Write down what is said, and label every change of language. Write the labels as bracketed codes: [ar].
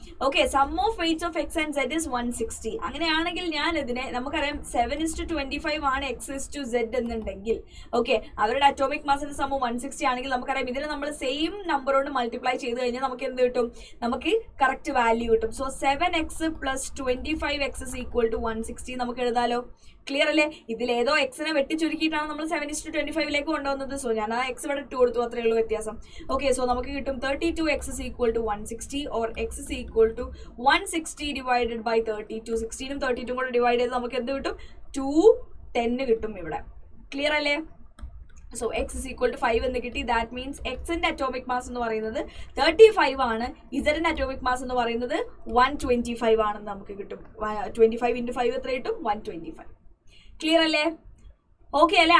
[ml] Okay, [en] Sum of weights of X and Z is 160. [ml] അങ്ങനെയാണെങ്കിൽ ഞാൻ ഇതിനെ നമുക്കറിയാം 7:25 ആണ് x/z എന്നുണ്ടെങ്കിൽ, ഓക്കെ, അവരുടെ അറ്റോമിക് മാസിന്റെ സമം 160 ആണെങ്കിൽ നമുക്കറിയാം ഇതിനെ നമ്മൾ സെയിം നമ്പർ കൊണ്ട് മൾട്ടിപ്ലൈ ചെയ്ത് കഴിഞ്ഞാൽ നമുക്ക് എന്ത് കിട്ടും? നമുക്ക് കറക്റ്റ് വാല്യൂ കിട്ടും. സോ 7x + 25x = 160 നമുക്ക് എഴുതാലോ. ക്ലിയർ അല്ലേ? ഇതിലേതോ എക്സിനെ വെട്ടി ചുരുക്കിയിട്ടാണ് നമ്മൾ 7:25 കൊണ്ടുവന്നത്. സോ ഞാൻ ആ എക്സ് ഇവിടെ 2 കൊടുത്തു, അത്രയേ ഉള്ളൂ വ്യത്യാസം. ഓക്കെ, സോ നമുക്ക് കിട്ടും 32x = 160 or x = 160 divided by 32. 16ഉം 32ഉം കൂടെ ഡിവൈഡ് ചെയ്ത് നമുക്ക് എന്ത് കിട്ടും? 210 കിട്ടും ഇവിടെ. ക്ലിയർ അല്ലേ? സോ x = 5 എന്ന് കിട്ടി. ദാറ്റ് മീൻസ് എക്സിന്റെ അറ്റോമിക് മാസ് എന്ന് പറയുന്നത് 35 ആണ്, ഇസഡിന്റെ അറ്റോമിക് മാസ് എന്ന് പറയുന്നത് 125 ആണെന്ന് നമുക്ക് കിട്ടും. 25 × 5 എത്ര കിട്ടും? 125. ക്ലിയർ അല്ലേ? ഓക്കെ അല്ലേ?